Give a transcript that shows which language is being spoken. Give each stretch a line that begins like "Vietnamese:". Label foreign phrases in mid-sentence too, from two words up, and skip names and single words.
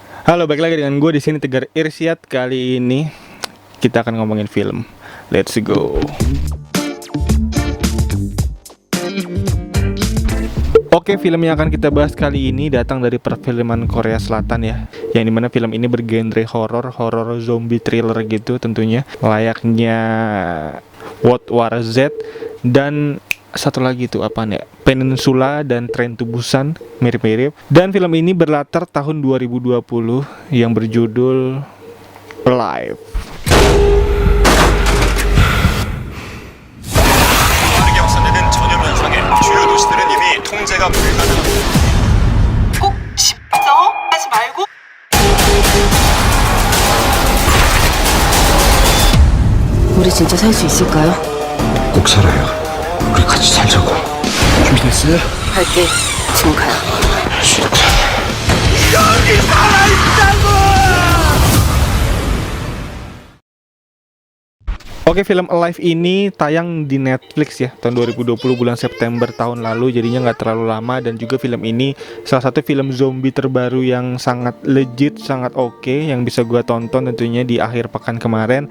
Indonesian: Halo, balik lagi dengan gue di sini Tegar Irsyad. Kali ini kita akan ngomongin film.
English: Let's go.
Indonesian: Oke, film yang akan kita bahas kali ini datang dari perfilman Korea Selatan ya. Yang dimana film ini bergenre horor
English: zombie thriller
Indonesian: gitu tentunya. Layaknya World War Z dan satu lagi tuh apaan ya, Peninsula dan Train to Busan, mirip-mirip. Dan film ini berlatar tahun 2020 yang berjudul Alive.
Korean: 빠르게 확산되는 전염 현상에 주요 도시들은 이미 통제가 불가능합니다. 꼭 집서 하지 말고. 우리 진짜 살 수 있을까요? 꼭 살아요. 우리 같이 살자고. 준비됐어요? 할게. 지금 가요.
Indonesian: Oke, film Alive ini tayang di Netflix ya tahun 2020 bulan September tahun lalu, jadinya nggak terlalu lama. Dan juga film ini salah satu film zombie terbaru yang sangat legit, sangat oke, yang bisa gua tonton tentunya di akhir pekan kemarin.